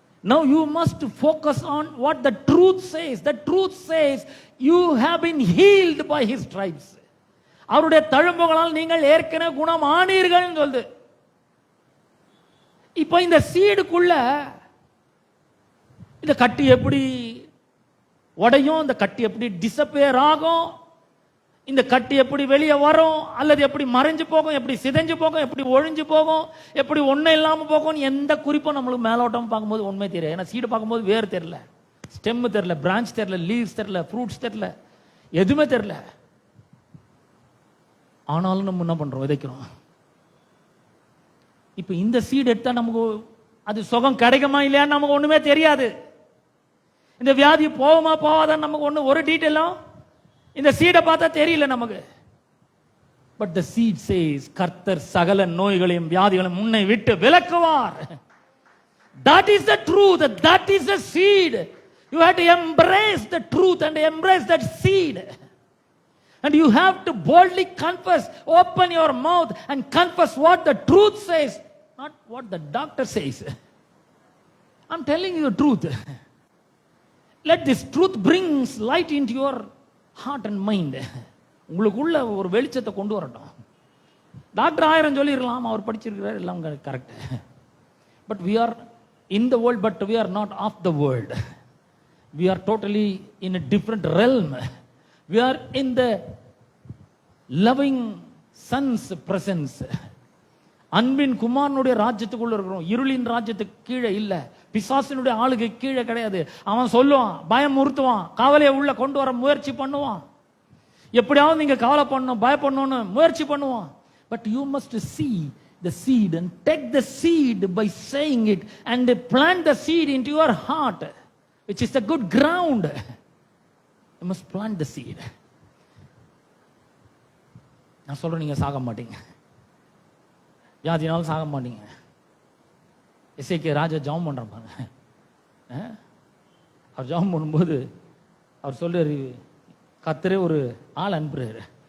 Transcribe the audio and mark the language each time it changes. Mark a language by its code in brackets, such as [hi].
[en] Now you must focus on what the truth says. The truth says you have been healed by his stripes. [ta] அவருடைய தழும்புகளால் நீங்கள் ஏற்கனவே குணம் ஆனீர்கள் சொல்லுது. இப்போ இந்த சீடுக்குள்ள இந்த கட்டி எப்படி உடையும், இந்த கட்டி எப்படி டிசப்பியர் ஆகும், இந்த கட்டி எப்படி வெளியே வரும், அல்லது எப்படி மறைஞ்சு போகும், எப்படி சிதைஞ்சு போகும், எப்படி ஒழிஞ்சு போகும், எப்படி ஒன்றும் இல்லாமல் போகும், எந்த குறிப்பும் நம்மளுக்கு மேலோட்டம் பார்க்கும்போது உண்மை தெரியாது. ஏன்னா சீடு பார்க்கும்போது வேர் தெரியல, ஸ்டெம் தெரியல, பிரான்ச் தெரியல, லீவ்ஸ் தெரியல, ஃப்ரூட்ஸ் தெரியல, எதுவுமே தெரியல. ஆனாலும் நம்ம என்ன பண்றோம்? விதைக்கிறோம். இப்போ இந்த சீடு எடுத்தா நமக்கு அது சுகம் கிடைக்குமா இல்லையான்னு நமக்கு ஒண்ணுமே தெரியாது. இந்த வியாதி போகுமா போவாதான்னு நமக்கு ஒரு டீட்டெயிலும் இந்த சீடை பார்த்தா தெரியல நமக்கு. [en] but the seed says [ta] கர்த்தர் சகல நோய்களையும் வியாதிகளையும் முன்னை விட்டு விலக்குவார். [en] That is the truth. That is the seed. You have to embrace the truth and embrace that seed. And you have to boldly confess. Open your mouth and confess what the truth says, not what the doctor says. I'm telling you the truth. Let this truth brings light into your heart and mind. [ta] உங்களுக்குள்ள ஒரு வெளிச்சத்தை கொண்டு வரட்டும். Doctor 1000 சொல்லிடலாம், அவர் படிச்சிருக்கிறார், எல்லாம் correct. [en] But we are in the world, but we are not of the world. We are totally in a different realm. We are in the loving son's presence. [ta] அன்பின் குமாரனுடைய ராஜ்யத்துக்குள்ள இருக்கிறோம். இருளின் ராஜ்யத்துக்கு கீழே இல்ல, பிசாசினுடைய ஆளுகை கீழே கிடையாது. அவன் சொல்லுவான், பயமுறுத்துவான், கவலையை உள்ள கொண்டு வர முயற்சி பண்ணுவான், எப்படியாவது நீங்க கவலை பண்ணணும், பயப்படணும்னு முயற்சி பண்ணுவான். [en] But you must see the seed and take the seed by saying it and plant the seed into your heart, which is the good ground. You must plant the seed. [ta] நான் சொல்றேன், நீங்க சாக மாட்டீங்க, வியாதினாலும் சாக மாட்டீங்க. எசேக்கியா ராஜா ஜெபம் பண்றான் பாருங்க, அவர் ஜெபம் பண்ணும்போது அவர் சொல்றாரு, கர்த்தரே ஒரு ஆள் அனுப்புறாரு.